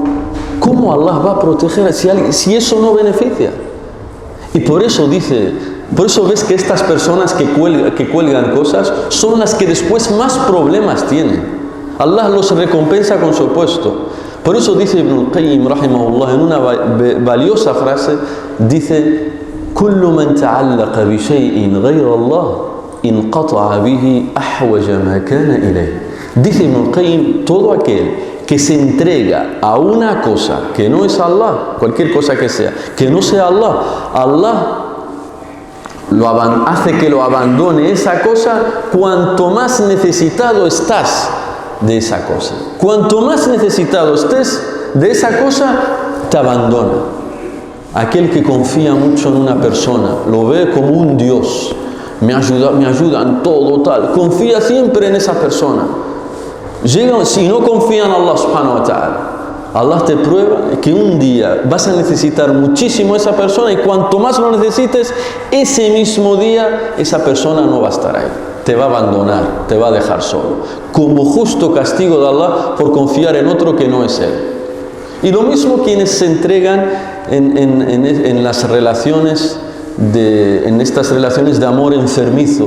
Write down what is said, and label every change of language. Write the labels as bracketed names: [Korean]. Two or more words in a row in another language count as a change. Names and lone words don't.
[Spanish] ¿Cómo Allah va a proteger si eso no beneficia? Y por eso ves que estas personas que cuelgan cosas son las que después más problemas tienen. Allah los recompensa con su opuesto. Por eso dice Ibn al-Qayyim rahimahullah en una valiosa frase, dice: [Arabic] كل من تعلق بشيء غير الله انقطع به أحوج ما كان إليه. [Spanish] Dice Ibn al-Qayyim, todo aquel que se entrega a una cosa que no es Allah, cualquier cosa que sea, que no sea Allah, Allah hace que lo abandone esa cosa cuanto más necesitado estás de esa cosa. Cuanto más necesitado estés de esa cosa, te abandona. Aquel que confía mucho en una persona, lo ve como un Dios, me ayuda en todo, tal, confía siempre en esa persona. Si no confía en Allah [Arabic] سبحانه وتعالى, [Spanish] Allah te prueba que un día vas a necesitar muchísimo a esa persona y cuanto más lo necesites, ese mismo día esa persona no va a estar ahí. Te va a abandonar, te va a dejar solo. Como justo castigo de Allah por confiar en otro que no es Él. Y lo mismo quienes se entregan en las relaciones, en estas relaciones de amor enfermizo.